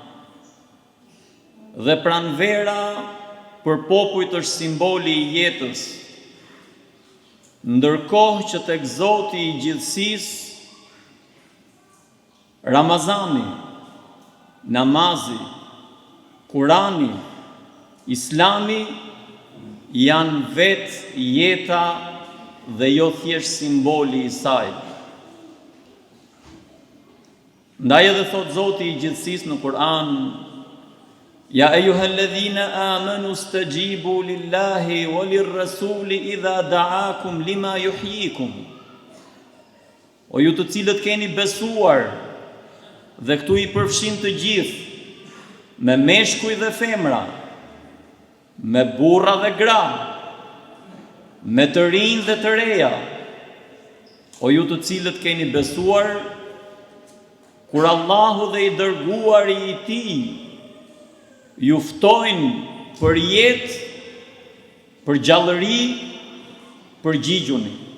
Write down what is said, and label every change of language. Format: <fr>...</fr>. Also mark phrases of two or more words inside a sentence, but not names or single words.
<sq>Dhe pranvera për popujt është simboli i jetës, ndërkohë që tek Zoti i gjithësisë, Ramazani, namazi, Kurani, Islami janë vetë jeta dhe jo thjesht simboli i saj. Ndaj edhe thot Zoti i gjithësisë në Kur'an:</sq> <ar>يا أيها الذين آمنوا استجيبوا لله وللرسول إذا دعاكم لما يحييكم.</ar> <sq>O ju të cilët keni besuar, dhe këtu i përfshin të gjithë, me meshkuj dhe femra, me burra dhe gra, me të rinj dhe të reja, o ju të cilët keni besuar, kur Allahu dhe i dërguari i tij ju ftojnë për jetë, për gjallëri, përgjigjuni.</sq>